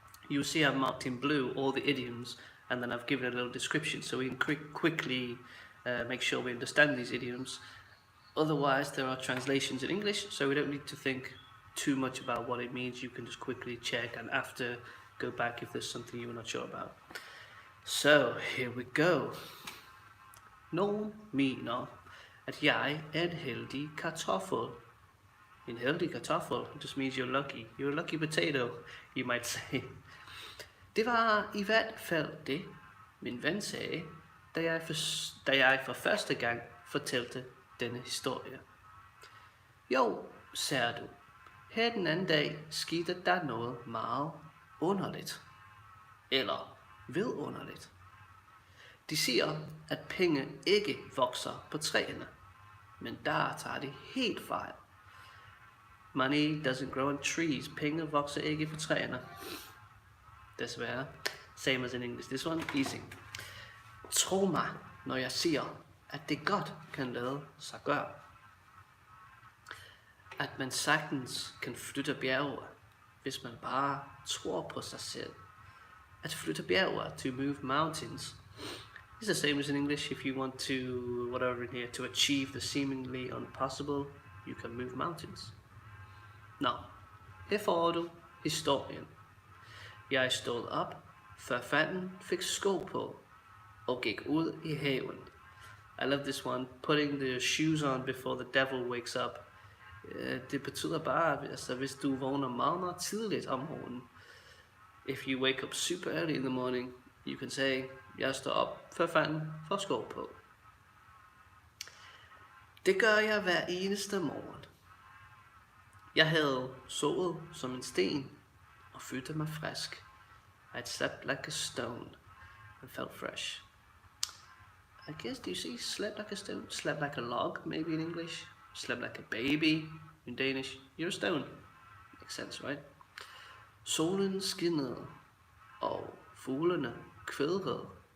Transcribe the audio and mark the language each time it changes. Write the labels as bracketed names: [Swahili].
[English] You'll see I've marked in blue all the idioms, and then I've given a little description so we can quickly make sure we understand these idioms. Otherwise, there are translations in English, so we don't need to think too much about what it means. You can just quickly check and after go back if there's something you're not sure about. So, here we go. [Danish] Nogen mener, at jeg er en heldig kartoffel. En heldig kartoffel [English] just means you're lucky. You're a lucky potato, you might say. [Danish] Det var i hvert fald det, min ven sagde, da jeg for første gang fortalte denne historie. Jo, sagde du, her den anden dag skete der noget meget underligt. Eller vidunderligt. De siger, at penge ikke vokser på træerne, men der tager de helt fejl. [English] Money doesn't grow on trees. [Danish] Penge vokser ikke på træerne. Desværre. [English] Same as in English. This one, easy. [Danish] Tro mig, når jeg siger, at det godt kan lade sig gøre. At man sagtens kan flytte bjerge, hvis man bare tror på sig selv. At flytte bjerge, [English] to move mountains. It's the same as in English. If you want to, whatever in here, to achieve the seemingly impossible, you can move mountains. [Danish] Nå, her får du historien. Jeg stod op, før fanden fik sko på, og gik ud i haven. [English] I love this one, putting the shoes on before the devil wakes up. [Danish] Det betyder bare, altså hvis du vågner meget tidligt om morgenen. [English] If you wake up super early in the morning, you can say, [Danish] jeg står op, før fanden får sko på. Det gør jeg hver eneste morgen. Jeg havde sovet som en sten og følte mig frisk. [English] I'd slept like a stone and felt fresh. I guess, do you see slept like a stone? Slept like a log, maybe in English. Slept like a baby in Danish. You're a stone. Makes sense, right? [Danish] Solen skinnede, og fuglene kvædrede.